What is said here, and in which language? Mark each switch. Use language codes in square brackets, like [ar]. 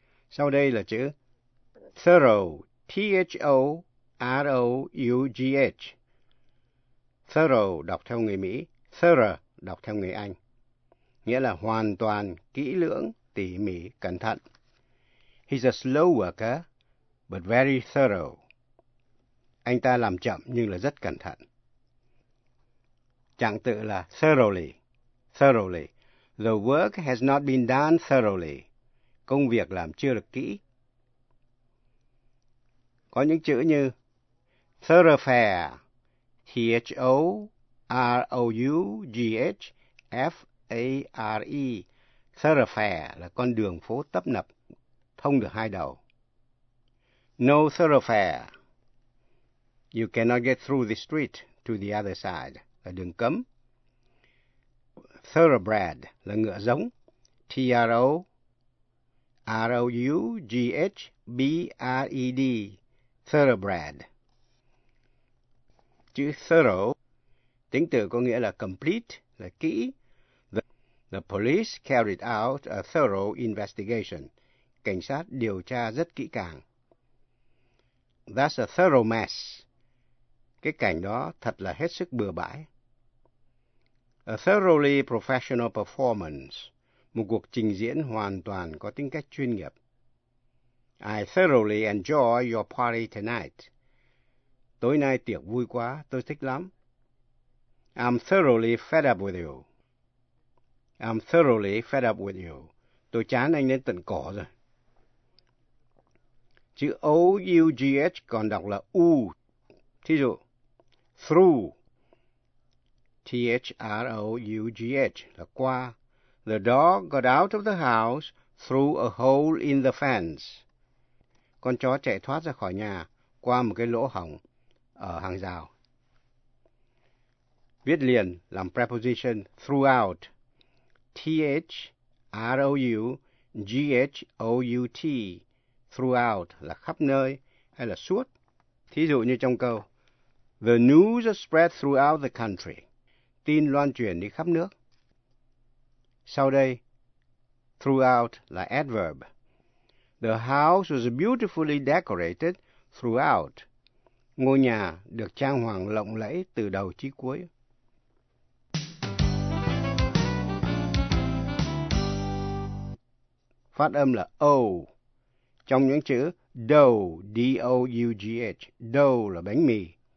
[vi] Sau đây là chữ thorough, T-H-O-R-O-U-G-H. Thorough đọc theo người Mỹ, thorough đọc theo người Anh. Nghĩa là hoàn toàn, kỹ lưỡng, tỉ mỉ, cẩn thận. [en] He's a slow worker, but very thorough. [vi] Anh ta làm chậm nhưng là rất cẩn thận. Trạng tự là thoroughly, thoroughly. [en] The work has not been done thoroughly. [vi] Công việc làm chưa được kỹ. có những chữ như thoroughfare, thoroughfare, thoroughfare là con đường phố tấp nập, thông được hai đầu. [en] No thoroughfare, you cannot get through the street to the other side, [vi] là đường cấm. Thoroughbred là ngựa giống, thoroughbred, thoroughbred. Chữ thorough, tính từ có nghĩa là complete, là kỹ. [en] The police carried out a thorough investigation. [vi] Cảnh sát điều tra rất kỹ càng. [en] That's a thorough mess. [vi] Cái cảnh đó thật là hết sức bừa bãi. [en] A thoroughly professional performance. [vi] Một cuộc trình diễn hoàn toàn có tính cách chuyên nghiệp. [en] I thoroughly enjoy your party tonight. [vi] Tối nay tiệc vui quá, tôi thích lắm. [en] I'm thoroughly fed up with you. I'm thoroughly fed up with you. [vi] Tôi chán anh đến tận cổ rồi. Chữ O-U-G-H còn đọc là U. Thí dụ, through. T-H-R-O-U-G-H là qua. [en] The dog got out of the house through a hole in the fence. [vi] Con chó chạy thoát ra khỏi nhà qua một cái lỗ hổng ở hàng rào. Viết liền làm preposition throughout. THROUGHOUT, throughout là khắp nơi hay là suốt. Thí dụ như trong câu, [en] the news spread throughout the country. [vi] Tin loan truyền đi khắp nước. Sau đây, throughout là adverb. [en] The house was beautifully decorated throughout. [vi] Ngôi nhà được trang hoàng lộng lẫy từ đầu chí cuối. Phát âm là O. Trong những chữ dough, D-O-U-G-H, dough là bánh mì.